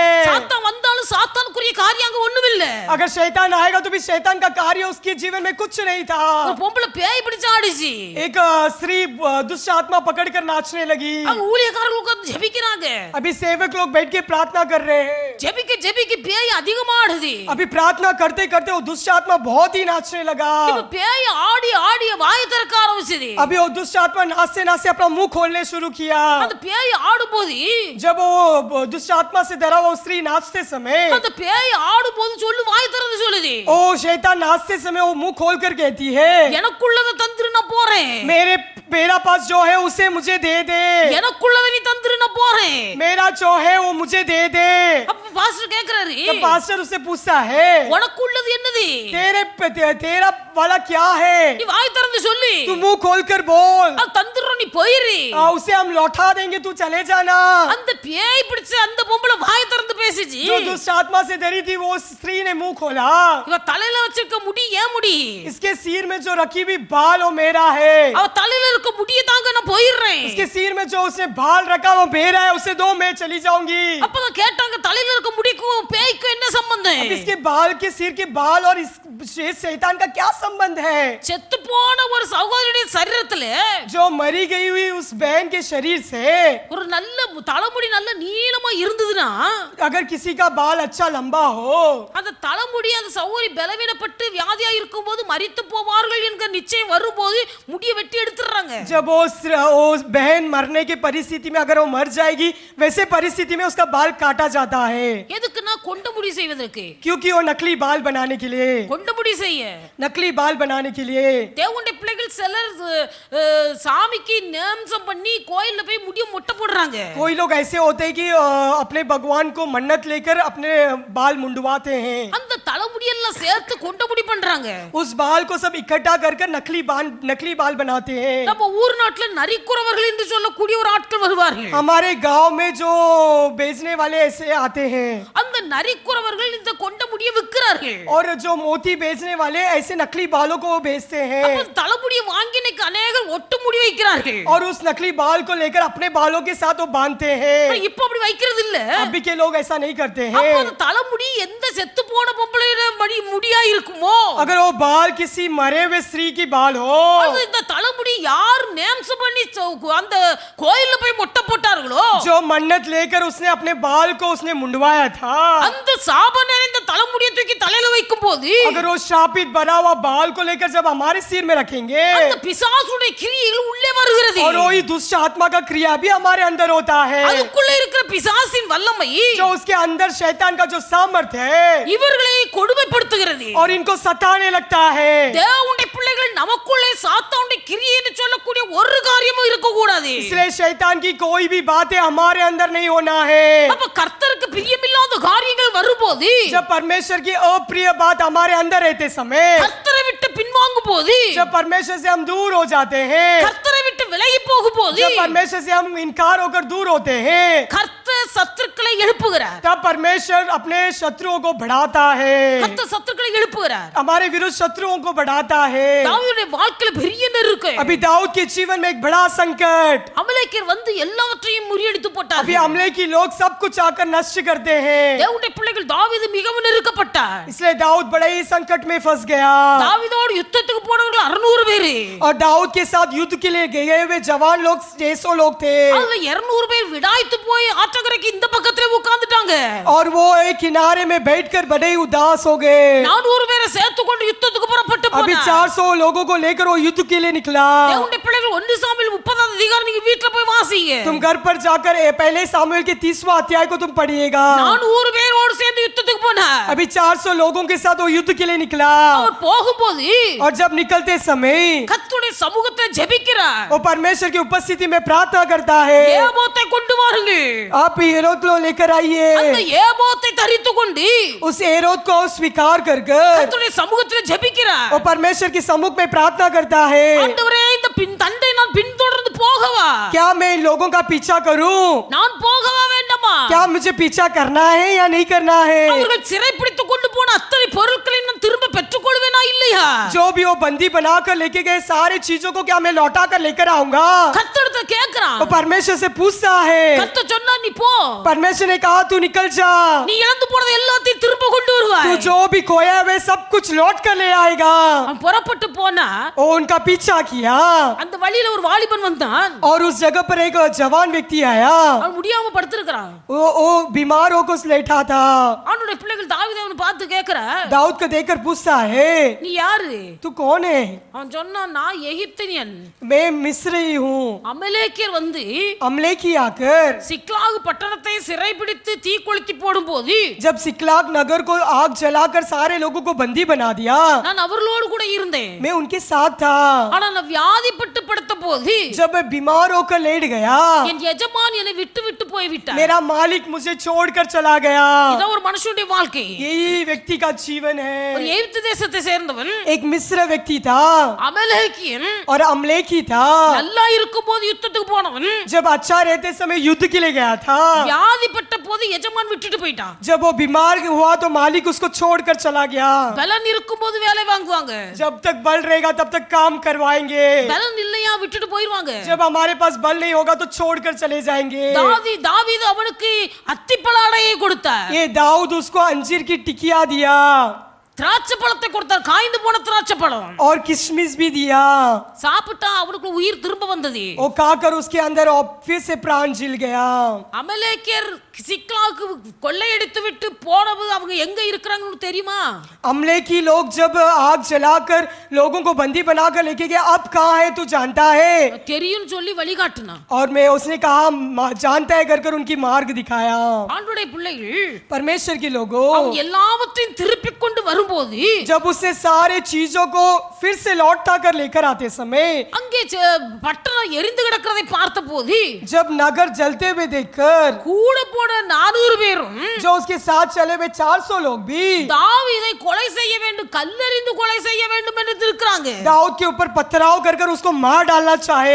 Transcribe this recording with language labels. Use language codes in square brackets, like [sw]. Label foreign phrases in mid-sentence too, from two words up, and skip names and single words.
[ta] சாத்தான் வந்தாலும் சாத்தானுக்குரிய காரியம் அங்க ஒண்ணுமில்ல. [hi] अगर शैतान आएगा तो भी शैतान का कार्य उसके जीवन में कुछ नहीं था। [ta] ஒரு பொம்பளை பேய் பிடிச்சு ஆடிச்சு, [hi] एक स्त्री दुष्ट आत्मा पकड़कर नाचने लगी। [ta] அவங்க ஊழியக்காரர்கள் உட்கார்ந்து ஜெபிக்கிறாங்க. [hi] अभी सेवक लोग बैठ के प्रार्थना कर रहे हैं। [ta] ஜெபிக்க ஜெபிக்க பேய் அதிகமா ஆடுது. [hi] अभी प्रार्थना करते करते वो दुष्ट आत्मा बहुत ही नाचने लगा। [ta] இப்ப பேய் ஆடி ஆடி வாயை திறக்க ஆரம்பிச்சது. [hi] अभी वो दुष्ट आत्मा नाचते नाचते अपना मुंह खोलने शुरू किया। [ta] அந்த பேய் ஆடும்போது [hi] जब वो दुष्ट आत्मा से डरा वो स्त्री नाचते समय, [ta] அந்த பேய் ஆடும்போது சொல்லு வாய் திறந்து சொல்லுது, [hi] ओ शैतान नाचते समय वो मुंह खोल कर कहती है, [ta] எனக்குள்ளத தந்துரு நான் போறேன், [hi] मेरा पास जो है उसे मुझे दे दे, [ta] எனக்குள்ளத நீ தந்துரு நான் போறேன். [hi] मेरा जो है वो मुझे दे दे। [ta] அப்ப பாஸ்டர் கேக்குறாரு, [hi] तो पास्टर उससे पूछता है, [ta] உனக்குள்ளது என்னது? [hi] तेरा वाला क्या है? [ta] நீ வாய் திறந்து சொல்லு, [hi] तू मुंह खोल कर बोल, [ta] அது தந்துரும், நீ போயிரு. [hi] उसे हम लौटा देंगे, तू चले जाना। [ta] அந்த பேய் பிடிச்ச அந்த பொம்பளை வாய் திறந்து பேசிச்சு. [hi] जो दुष्ट आत्मा से डरी थी वो स्त्री ने मुंह खोला, [ta] இவ தலையில வச்சிருக்க முடி ஏன் முடி? [hi] इसके सिर में जो रखी हुई बाल वो मेरा है, [ta] அவ தலையில இருக்க முடிய தாங்க நான் போயிடுறேன். [hi] इसके सिर में जो उसने बाल रखा वो मेरा है, उसे दो मैं चली जाऊंगी। [ta] அப்பதான் கேட்டாங்க, தலையில இருக்க முடிக்கும் பேய்க்கும் என்ன சம்பந்தம்? [hi] अब इसके बाल के सिर के बाल और इस शैतान का क्या संबंध है? [ta] செத்து போன ஒரு சகோதரியுடைய சரீரத்துல [hi] जो मरी गई हुई उस बहन के शरीर से [ta] ஒரு நல்ல தலைமுடி நல்ல நீளமா இருந்ததுன்னா, [hi] अगर किसी का बाल अच्छा लंबा हो, [ta] அந்த தலைமுடி அந்த சகோதரி பலவீனப்பட்டு வியாதியா இருக்கும்போது மரித்து போவார்கள் என்கிற நிச்சயம் வரும்போது முடியை வெட்டி எடுத்துறாங்க. [hi] जब वो बहन मरने की परिस्थिति में अगर वो मर जाएगी, वैसे परिस्थिति में उसका बाल काटा जाता है। [ta] எதுக்குன்னா கொண்ட முடி செய்வதற்கு, [hi] क्योंकि वो नकली बाल बनाने के लिए, [ta] கொண்ட முடி செய்ய [hi] नकली बाल बनाने के लिए। [ta] தேவனுடைய பிள்ளைகள் சிலர் சாமிக்கு நேம்சம் பண்ணி கோயில்ல போய் முடிய மொட்டை போடுறாங்க. [hi] कोई लोग ऐसे होते हैं कि अपने भगवान को मन्नत लेकर अपने बाल मुंडवाते हैं, [ta] அந்த தலைமுடி எல்லாம் சேர்த்து கொண்ட முடி பண்றாங்க. [hi] उस बाल को सब इकट्ठा कर कर नकली बाल बनाते हैं। [ta] நம்ம ஊர் நாட்டுல நரிக்குறவர்கள் என்று சொல்லக்கூடிய ஒரு ஆட்கள் வருவார்கள். [hi] हमारे गांव में जो बेचने वाले ऐसे आते हैं, [ta] அந்த நரிக்குறவர்கள் இந்த கொண்ட முடியை விற்கிறார்கள். [hi] और जो मोती बेचने वाले ऐसे नकली बालों को बेचते हैं, [ta] அப்ப தலைமுடியை வாங்கி இன்னைக்கு அநேகர் ஒட்டு முடி வைக்கிறார்கள். [hi] और उस नकली बाल को लेकर अपने बालों के साथ वो बांधते हैं। [ta] இப்ப அப்படி வைக்கிறது இல்ல. [hi] अभी के लोग ऐसा नहीं करते [ta] அப்ப [hi] हैं। [ta] அந்த தலைமுடி எந்த செத்து போன பொம்பளையோட முடியா இருக்குமோ, [hi] अगर वो बाल किसी मरे हुए स्त्री की बाल हो, [ta] அது இந்த தலைமுடி யார் நேம்ஸ் பண்ணி அந்த கோயில்ல போய் மொட்டை போட்டார்களோ, [hi] जो मन्नत लेकर उसने अपने बाल को उसने मुंडवाया था, [ta] அந்த சாப நிறைந்த தலைமுடியை தூக்கி தலையில வைக்கும் போது [hi] अगर वो शापित बना हुआ बाल को लेकर जब हमारे सिर में रखेंगे, [ta] அந்த பிசாசுடைய கிரியைகள் உள்ளே வருகிறது. [hi] और वही दुष्ट आत्मा का क्रिया भी हमारे अंदर होता है, [ta] அதுக்குள்ள இருக்கிற பிசாசின் வல்லமை [hi] जो उसके अंदर शैतान का जो सामर्थ्य है [ta] இவர்களை கொடுமைப்படுத்துகிறது. [hi] और इनको सताने लगता है। [ta] தேவனுடைய பிள்ளைகள் நமக்குள்ளே சாத்தானுடைய கிரியை என்று சொல்லக்கூடிய ஒரு காரியமும் இருக்க கூடாது. [hi] इसलिए शैतान की कोई भी बातें हमारे अंदर नहीं होना है। [ta] அப்ப கர்த்தருக்கு பிரியமில்லாத காரியங்கள் வரும்போது, [hi] जब परमेश्वर की अप्रिय बात हमारे अंदर रहते समय, [ta] கர்த்தரை விட்டு பின்வாங்கும் போது, [hi] जब परमेश्वर से हम दूर हो जाते हैं, [ta] கர்த்தரை விட்டு விலகி போகும் போது, [hi] जब परमेश्वर से हम इनकार होकर दूर होते हैं, [ta] கர்த்தர் சத்துருக்களை எழுப்புகிறார். [hi] तब परमेश्वर अपने शत्रुओं को बढ़ाता है, [ta] கர்த்தர் சத்துருக்களை எழுப்புகிறார். [hi] हमारे विरुद्ध शत्रुओं को बढ़ाता है। [ta] தாவீதுடைய வாழ்க்கையில பெரிய நெருக்கம். [hi] अभी दाऊद के जीवन में एक बड़ा संकट, [ta] அமலேக்கியர் வந்து எல்லாவற்றையும் முறியடித்து போட்டார். [hi] अभी हमले की लोग सब कुछ आकर नष्ट करते हैं, [ta] தேவனுடைய பிள்ளைகள் தாவீது மிகவும் நெருக்கப்பட்டார். [hi] इसलिए दाऊद बड़े ही संकट में फंस गया। [ta] தாவீதோடு யுத்தத்துக்கு போனவர்கள் 600 பேரு. [hi] और दाऊद के साथ युद्ध के लिए गए हुए जवान लोग 600 लोग थे, [ta] அதுல 200 பேர் விடாய்த்து போய் ஆற்றங்கரைக்கு இந்த பக்கத்துல உட்கார்ந்துட்டாங்க. [hi] और वो एक किनारे में बैठकर बड़े ही उदास हो गए। [ta] 400 பேரை சேர்த்து கொண்டு யுத்தத்துக்கு புறப்பட்டு [hi] अभी [ta] போனார். [hi] 400 लोगों को लेकर वो युद्ध के लिए निकला। [ta] தேவனுடைய பிள்ளைகள் 1 சாமுவேல் 30 அதிகாரம் நீங்க வீட்ல போய் வாசிங்க. [hi] तुम घर पर जाकर पहले सामुएल के 30वां अध्याय को तुम पढ़िएगा। [ta] 400 பேரோடு சேர்ந்து யுத்தத்துக்கு போனார். [hi] अभी 400 लोगों के साथ वो युद्ध के लिए निकला, [ta] அவர் போகும்போது [hi] और जब निकलते समय [ta] கர்த்தருடைய சமூகத்துல ஜெபிக்கிறார். [hi] वो परमेश्वर की उपस्थिति में प्रार्थना करता है, [ta] ஏபோத்தை கொண்டு வாருங்க. [hi] आप हेरोद को लेकर आइए। [ta] அந்த ஏபோத்தை தரித்து கொண்டு [hi] उस हेरोद को स्वीकार कर [ta] கர்த்தருடைய சமூகத்துல ஜெபிக்கிறார். [hi] वो परमेश्वर के सम्मुख में प्रार्थना करता है, [ta] ஆண்டவரே இந்த தண்டை நான் பின்தொடர்ந்து போகவா? [hi] क्या मैं इन लोगों का पीछा करूं? [ta] நான் போகவா வேண்டாமா? [hi] क्या मुझे पीछा करना है या नहीं करना है? [ta] அவர்கள் சிறைப்பிடித்து கொண்டு போன அத்தனை பொருட்களை நான் திரும்ப பெற்றுக்கொள்வேனா இல்லையா? [hi] जो भी वो बंदी बनाकर लेके गए सारे चीजों को क्या मैं लौटा कर लेकर आऊंगा? [ta] கர்த்தர்ட்ட கேக்குறான். [hi] वो परमेश्वर से पूछता है, [ta] கர்த்தர் சொன்னா நீ போ. [hi] परमेश्वर ने कहा तू निकल जा, [ta] நீ இழந்து போனது எல்லாத்தையும் திரும்ப கொண்டு [hi] तू [ta] வருவாய். [hi] जो भी खोया है वे सब कुछ लौट कर ले आएगा। [ta] அவன் புறப்பட்டு போனா [hi] वो उनका पीछा किया, [ta] அந்த வழியில ஒரு வாலிபன் வந்தான். [hi] और उस जगह पर एक जवान व्यक्ति आया, [ta] அவன் முடியாம படுத்திருக்கான். [hi] वो बीमार होकर उस लेटा था। [ta] அவனுடைய பிள்ளைகள் தாவீதை அவனை பார்த்து கேக்குற, [hi] दाऊद को देखकर पूछता है, [ta] நீ யாரு? [hi] तू कौन है? [ta] அவன் சொன்னான், நான் எகிப்தியன். [hi] मैं मिस्री हूँ। [ta] அமலேக்கியர் வந்து [hi] अमलेकी आकर [ta] சிக்லாகு பட்டணத்தை சிறைபிடித்து தீ கொளுத்தி போடும்போது [hi] जब सिकलाग नगर को आग जलाकर सारे लोगों को बंदी बना दिया, [ta] நான் அவர்களோடு கூட இருந்தேன். [hi] मैं उनके साथ था। [ta] ஆனா நான் வியாதிப்பட்டு படுத்த போது [hi] जब मैं बीमार होकर लेट गया, [ta] என் எஜமான் என்னை விட்டு விட்டு போய் விட்டார். [hi] मेरा मालिक मुझे छोड़कर चला गया। [ta] இதான் ஒரு மனுஷனுடைய வாழ்க்கை. [hi] यही व्यक्ति का जीवन [ta] ஒரு [hi] है। [ta] எகிப்து தேசத்தை சேர்ந்தவன் [hi] एक मिस्र व्यक्ति था [ta] அமலேக்கியன். [hi] और अमलेकी था। [ta] நல்லா இருக்கும்போது யுத்தத்துக்கு போனவன் [hi] जब अच्छा रहते समय युद्ध के लिए गया था, [ta] வியாதிப்பட்ட போது எஜமான் விட்டுட்டு போயிட்டான். [hi] जब वो बीमार हुआ तो मालिक उसको छोड़कर चला गया। [ta] பலன் இருக்கும்போது வேலை வாங்குவாங்க, [hi] जब तक बल रहेगा तब तक काम करवाएंगे, [ta] பலன் இல்லையா விட்டுட்டு போயிருவாங்க. [hi] जब हमारे पास बल नहीं होगा तो छोड़कर चले जाएंगे। [ta] தாவீது அவனுக்கு அத்திப்பழாடையை கொடுத்தார். [hi] ये दाऊद उसको अंजीर की टिकिया दिया [ta] திராட்சை பழத்தை கொடுத்தார், காய்ந்து போன திராட்சை பழம். [hi] और किशमिश भी दिया। [ta] சாப்பிட்டா அவனுக்கு உயிர் திரும்ப வந்தது. [hi] वो खाकर उसके अंदर और फिर से प्राण जिल गया। [ta] அமலேக்கியர் சிக்லாக்கு கொள்ளையடித்து விட்டு போனது அவங்க எங்க இருக்கிறாங்கன்னு தெரியுமா? [hi] अमलेकी लोग जब आग जलाकर लोगों को बंदी बनाकर लेके गए, अब कहाँ है तू जानता है? [ta] தெரியும் சொல்லி வழிகாட்டுனா. [hi] और मैं उसने कहा जानता है कर उनकी मार्ग दिखाया। [ta] ஆண்டவருடைய பிள்ளைகள் [hi] परमेश्वर के लोगों, [ta] அவங்க எல்லாவற்றையும் திருப்பி கொண்டு வரும்போது [hi] जब उसने सारे चीजों को फिर से लौटा कर लेकर आते समय, [ta] அங்கே பட்டணம் எரிந்து கிடக்கிறதை பார்த்தபோது [hi] जब नगर जलते हुए देखकर [ta] கூட போன 400 பேரும் [hi] जो उसके साथ चले हुए 400 लोग भी [ta] தாவீதை கொலை செய்ய வேண்டும், கல்லெறிந்து கொலை செய்ய வேண்டும் என்று இருக்கிறாங்க. [hi] दाऊद के ऊपर पथराव कर उसको मार डालना चाहे,